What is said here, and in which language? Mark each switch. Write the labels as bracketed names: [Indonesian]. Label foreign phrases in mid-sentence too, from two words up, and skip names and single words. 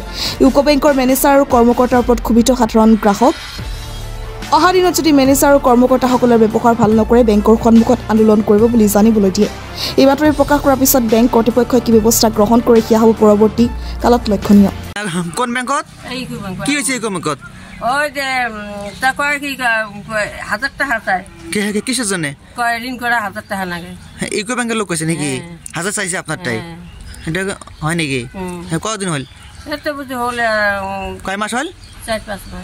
[Assamese] ইউকো বেংকৰ মেনেজাৰ আৰু কৰ্মকৰ্তাৰ ওপৰত ক্ষোভিত সাধাৰণ গ্ৰাহক। অহা দিনত যদি মেনেজাৰ আৰু কৰ্মকৰ্তাসকলৰ ব্যৱহাৰ ভাল নকৰে বেংকৰ সন্মুখত আন্দোলন কৰিব বুলি জানিবলৈ দিয়ে। এই বাতৰি প্ৰকাশ কৰাৰ পিছত বেংক কৰ্তৃপক্ষই কি ব্যৱস্থা গ্ৰহণ কৰে সেয়া হ'ব পৰৱৰ্তী কালত লক্ষণীয়। কোন বেংকত কি হৈছে ইউকো বেংকত? [Bangla] ওই যে তা কয় কি 1000 টাকা চাই কিসের জন্য কয় ঋণ করা 1000 টাকা লাগে। ইউকো ব্যাংকের লোক কইছে নাকি 1000 চাইছে আপনার টাই? এটা হয় নাকি? কতদিন হল? এটা বুঝি হল কয় মাস হল? 4-5 মাস।